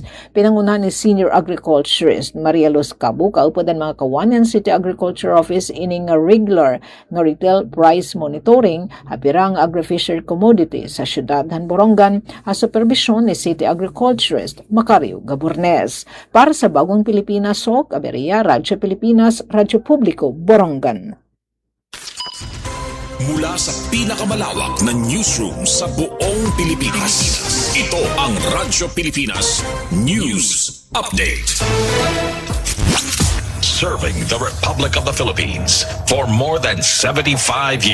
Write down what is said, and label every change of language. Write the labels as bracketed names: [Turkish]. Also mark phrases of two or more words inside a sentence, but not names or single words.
[Waray] Pinangunahan ni Senior Agriculturist Maria Luz Cabo kaupadan mga kawanan City Agriculture Office ining nga regular nga retail price monitoring apirang agri-fishery commodities sa syudad han Borongan sa supervisyon ni City Agriculturist Macario Gabornes. [Filipino] Para sa Bagong Pilipinas, Sok Aberia, Radyo Pilipinas, Radyo Publiko, Borongan. Mula sa pinakamalawak na newsroom sa buong Pilipinas, ito ang Radyo Pilipinas News Update. [English] Serving the Republic of the Philippines for more than 75 years.